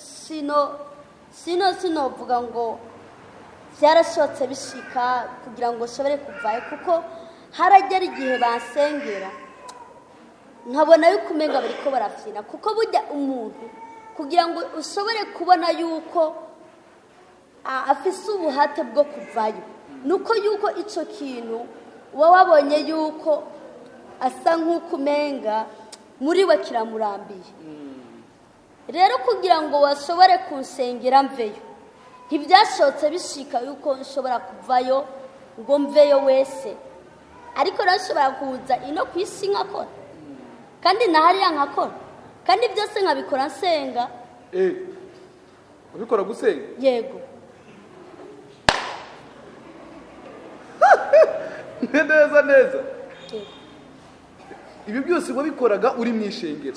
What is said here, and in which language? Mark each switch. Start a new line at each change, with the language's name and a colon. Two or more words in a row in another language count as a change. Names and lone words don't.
Rundi: Sinovuga ngo byarashotse bishika kugira ngo nshobore kuvayo, kuko haragera igihe basengera nkabona yuko umenga bariko barafyina, kuko burya umuntu kugira ngo ushobore kubona yuko afise ubuhate bwo kuvayo nuko yuko ico kintu uba wabonye yuko asa nk'uko umenga muri we kiramurambiye. Rero kugira ngo washobore kunsengera mveyo ntibyashotse bishika yuko nshobora kuvayo ngo mveyo wese, ariko nashobora kuza ino ku isi nkakora kandi nahariya nkakora kandi byose nkabikora nsenga. Ubikora gusenga? Yego. Neza. Ibi byose wabikoraga uri mu ishengero